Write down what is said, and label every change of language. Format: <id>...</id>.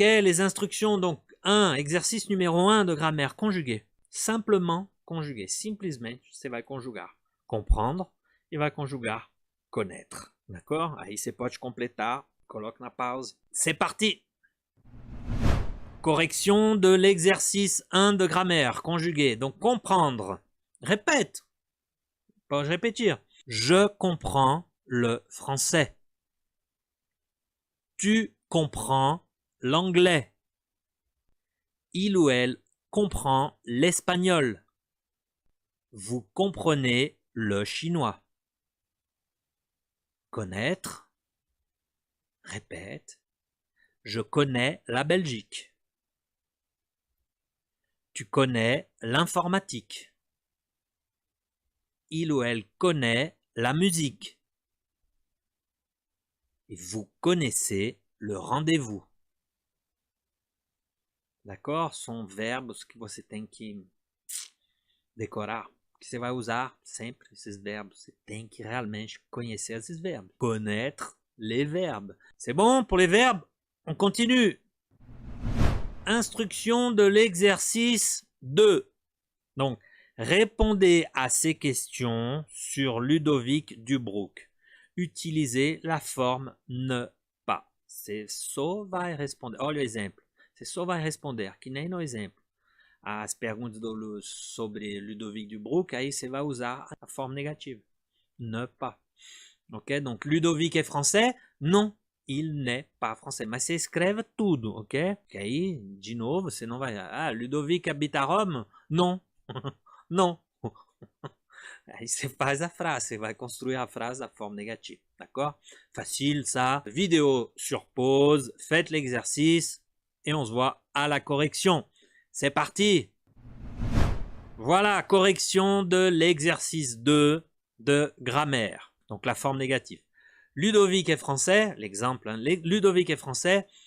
<fr>Les instructions, donc, 1, exercice numéro 1 de grammaire conjuguée. Simplement conjuguer.</fr> <pt>Simplesmente você vai conjugar comprendre e vai conjugar connaître.</pt> <fr>D'accord?</fr> <pt>Aí você pode completar, coloque na pause.</pt> <fr>C'est parti! Correction de l'exercice 1 de grammaire conjuguée. Donc comprendre. Répète. Pas répéter. Je comprends le français. Tu comprends l'anglais. Il ou elle comprend l'espagnol. Vous comprenez le chinois. Connaître. Répète. Je connais la Belgique. Tu connais l'informatique. Il ou elle connaît la musique. Et vous connaissez le rendez-vous. D'accord?</fr> <pt>São verbos que você tem que decorar. Que você vai usar sempre esses verbos. Você tem que realmente conhecer esses verbos.</pt> <fr>Connaître les verbes. C'est bon pour les verbes? On continue. Instruction de l'exercice 2. Donc, répondez à ces questions sur Ludovic Dubruck. Utilisez la forme ne pas.</fr> <pt>Você só vai responder. Olha o exemplo. Você só vai responder, que nem no exemplo. As perguntas sobre Ludovic Dubruck, aí você vai usar a forme négative.</pt> <fr>Ne pas. Ok? Donc, Ludovic est français? Non, il n'est pas français.</fr> <pt>Mas você escreve tudo, ok? Que aí, de novo, você não vai...</pt> <fr>Ah, Ludovic habite à Rome? Non. Non.</fr> <pt>Aí você faz a frase, você vai construire a frase da forme négative.</pt> <fr>D'accord? Facile, ça. Vidéo sur pause, faites l'exercice et on se voit à la correction. C'est parti. Voilà, correction de l'exercice 2 de grammaire. Donc la forme négative. Ludovic est français, l'exemple, hein, Ludovic est français.</fr>